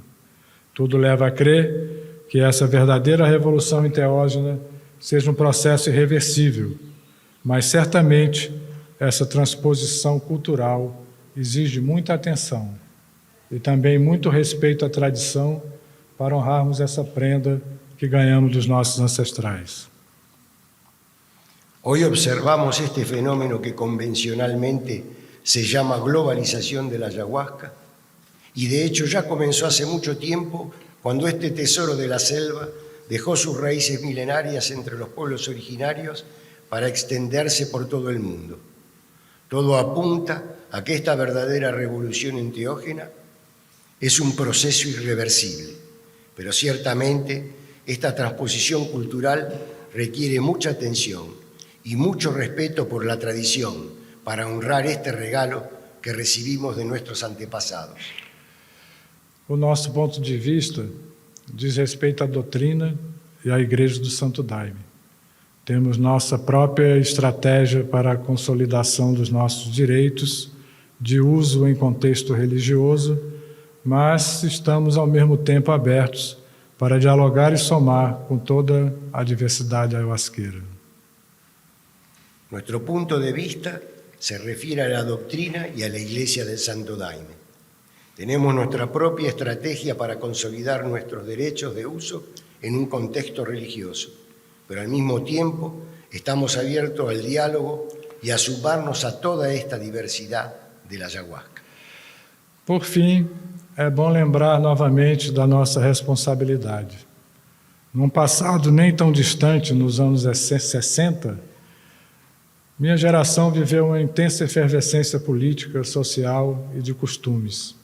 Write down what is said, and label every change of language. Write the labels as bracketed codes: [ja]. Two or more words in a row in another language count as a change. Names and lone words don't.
[pt] Tudo leva a crer que essa verdadeira revolução enteógena seja um processo irreversível, mas certamente essa transposição cultural exige muita atenção e também muito respeito à tradição para honrarmos essa prenda que ganhamos dos nossos ancestrais. [es] Hoy observamos este fenómeno que convencionalmente se llama globalización de la ayahuasca y de hecho ya comenzó hace mucho tiempo cuando este tesoro de la selva dejó sus raíces milenarias entre los pueblos originarios para extenderse por todo el mundo. Todo apunta a que esta verdadera revolución enteógena es un proceso irreversible, pero ciertamente esta transposición cultural requiere mucha atención y mucho respeto por la tradición para honrar este regalo que recibimos de nuestros antepasados. [pt] o nosso ponto de vista diz respeito à doutrina e à Igreja do Santo Daime. Temos nossa própria estratégia para a consolidação dos nossos direitos de uso em contexto religioso, mas estamos ao mesmo tempo abertos para dialogar e somar com toda a diversidade ayahuasqueira. [es] Nuestro punto de vista se refiere a la doctrina y a la Iglesia del Santo Daime. Tenemos nuestra propia estrategia para consolidar nuestros derechos de uso en un contexto religioso, pero al mismo tiempo estamos abiertos al diálogo y a sumarnos a toda esta diversidad de la ayahuasca. [pt] Por fim, é bom lembrar novamente da nossa responsabilidade. Num passado nem tão distante, nos anos 60, minha geração viveu uma intensa efervescência política, social e de costumes.